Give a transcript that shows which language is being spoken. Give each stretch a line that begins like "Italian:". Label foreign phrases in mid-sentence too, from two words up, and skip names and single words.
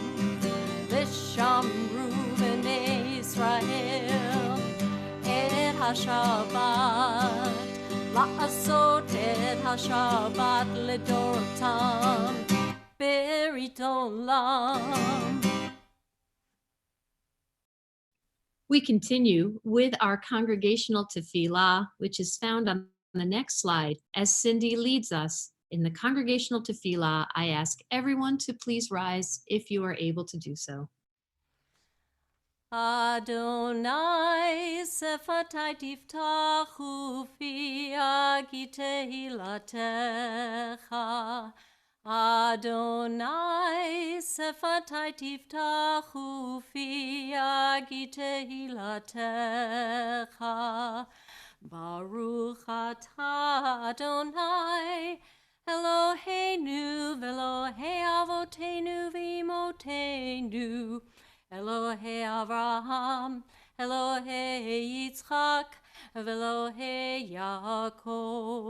Hebrew: ושמרו בני ישראל את השבת, לעשות את השבת לדורתם בריתו עולם.
English: We continue with our congregational tefillah, which is found on the next slide. As Cindy leads us in the congregational tefillah, I ask everyone to please rise if you are able to do so.
Hebrew: אדני שפתי תפתח פי יגיד תהלתך. אדני שפתי תפתח פי יגיד תהלתך. ברוך אתה אדני אלהינו ואלהי אבותינו ואמותינו, אלהי אברהם, אלהי יצחק, אלהי יעקב,